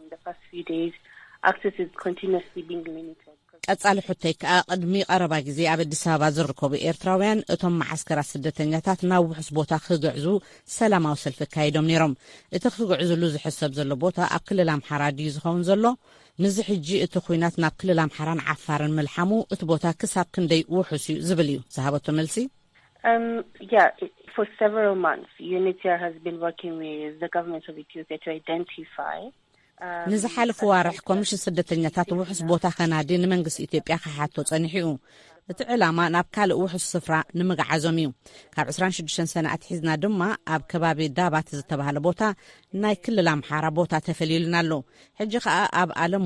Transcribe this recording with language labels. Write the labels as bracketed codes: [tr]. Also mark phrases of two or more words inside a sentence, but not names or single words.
[ti] ቀጻሊ ሕቶይ ከዓ ቅድሚ ቀረባ ግዜ ኣብ ኣዲስ ኣበባ ዝርከቡ ኤርትራውያን እቶም ማዓስከራት ስደተኛታት ናብ ውሕስ ቦታ ክግዕዙ ሰላማዊ ሰልፊ ካይዶም ነይሮም እቲ ክግዕዙሉ ዝሕሰብ ዘሎ ቦታ ኣብ ክልል ኣምሓራ ድዩ ዝኸውን ዘሎ ንዚ ሕጂ እቲ ኩናት ናብ ክልል ኣምሓራን ዓፋርን መልሓሙ እቲ ቦታ ክሳብ ክንደይ ውሕስ እዩ ዝብል እዩ ዝሃበቶ መልሲ [en] for several months UNHCR has been working with the government of Ethiopia to identify [ti] ንዝሓለፈ ዋርሕ ኮሚሽን ስደተኛታት ውሕስ ቦታ ከናዲ ንመንግስቲ ኢትዮጵያ ክሓቶ ጸኒሑ እዩ እቲ ዕላማ ናብ ካልእ ውሕስ ስፍራ ንምግዓዞም እዩ ካብ 26 ሰነ ኣትሒዝና ድማ ኣብ ከባቢ ዳባት ዝተባሃለ ቦታ ናይ ክልል ኣምሓራ ቦታ ተፈልዩልና ኣሎ ሕጂ ከዓ ኣብ ዓለም